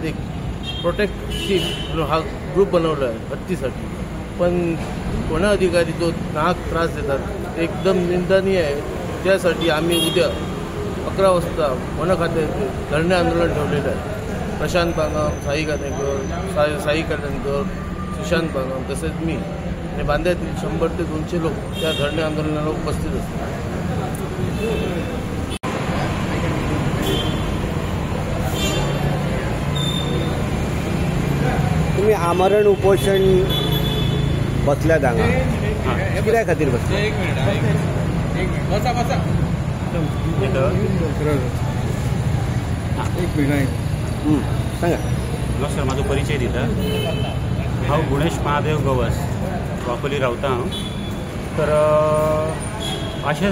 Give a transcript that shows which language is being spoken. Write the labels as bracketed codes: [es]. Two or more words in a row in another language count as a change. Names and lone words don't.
[mr] एक प्रोटेक्टिव्ह हा ग्रुप बनवला आहे हत्तीसाठी पण वन अधिकारी जो नाहक त्रास देतात ते एकदम निंदनीय आहे त्यासाठी आम्ही उद्या 11 वाजता वन खात्याचे धरणे आंदोलन ठेवलेलं आहे प्रशांत बांगम साई कल्याणकर सुशांत बांगम तसेच मी आणि बांद्यातील 100 ते 200 लोक त्या धरणे आंदोलनाला उपस्थित असतात [kok] तुम्ही आमरण उपोषण बसल्या हांगा कित्या खातीर बसल्या एक मिनिट बसा सांगा नमस्कार [mr] माझा परिचय [kok] दिता हांव गुणेश महादेव गवस वाकोली रावता हांव तर अशें